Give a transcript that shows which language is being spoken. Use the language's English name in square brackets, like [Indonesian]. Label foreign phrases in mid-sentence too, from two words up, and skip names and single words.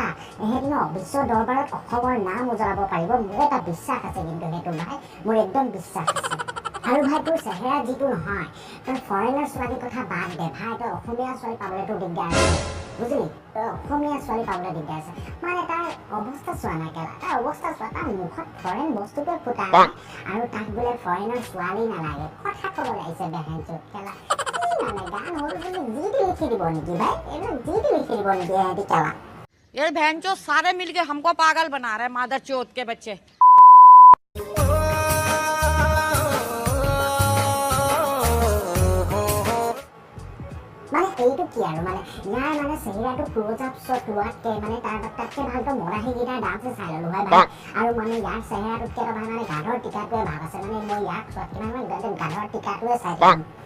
[Assamese] এহেঁতি ন বিশ্ব দৰবাৰত অসমৰ নাম উজ্বলাব পাৰিব মোৰ এটা বিশ্বাস আছে কিন্তু সেইটো ভাই মোৰ একদম বিশ্বাস আছে আৰু ভাই তোৰ চেহেৰা যিটো নহয় তই ফৰেনাৰ ছোৱালীৰ কথা বাদ দে ভাই তই অসমীয়া ছোৱালী পাবলৈতো দিগদাৰ আছে বুজিলি তই অসমীয়া ছোৱালী পাবলৈ দিগদাৰ আছে মানে তাৰ অৱস্থা চোৱা নাই কেলা তাৰ অৱস্থা চোৱা তাৰ মুখত ফৰেন বস্তুটোৱে ফুটা নাই আৰু তাক বোলে ফৰেনৰ ছোৱালী নালাগে কথা ক'বলৈ আহিছে বেহেনচোত কেলা মানে গান হ'ল বুলি যি টি লিখি দিব নেকি ভাই এইবিলাক যি টি লিখি দিব নেকি এহেঁতি কেলা [Hindi] ये बहनचोद सारे मिलके हमको पागल बना रहे मादर चोद के बच्चे [Assamese] মানে এইটো কি আৰু মানে ইয়াৰ মানে চেহেৰাটো [English] close up shot [Assamese] লোৱাতকৈ মানে তাতকৈ ভালতো মৰাহীকেইটাৰ ডান্সে চাই ল'লোঁ হয় ভাই আৰু মানে ইয়াৰ চেহেৰাটোতকৈ ভাই মানে গাধৰ টিকাটোৱে ভাৱ আছে মানে মই ইয়াক চোৱাতকৈ মানে গাধৰ টিকাটোৱে চাই দিম